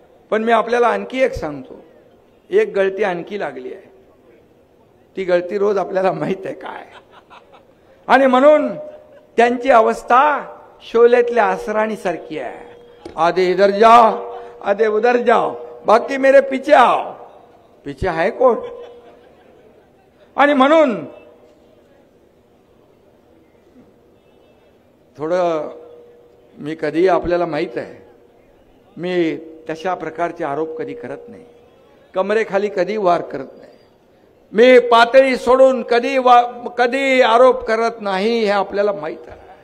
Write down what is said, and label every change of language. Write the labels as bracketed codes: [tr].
[mr] पण मी आपल्याला आणखी एक सांगतो, एक गळती आणखी लागली आहे. ती गळती रोज आपल्याला माहित आहे काय. आणि म्हणून त्यांची अवस्था शोलेतल्या असराणी सारखी आहे. [hi] आधे इधर जाओ, आधे उधर जाओ, बाकी मेरे पीछे आओ. [mr] पीछे आहे कोण? आणि म्हणून थोडं मी कधी आपल्याला माहित आहे, मी तशा प्रकारचे आरोप कधी करत नाही, कमरेखाली कधी वार करत नाही, मी पातळी सोडून कधी आरोप करत नाही, हे आपल्याला माहित आहे.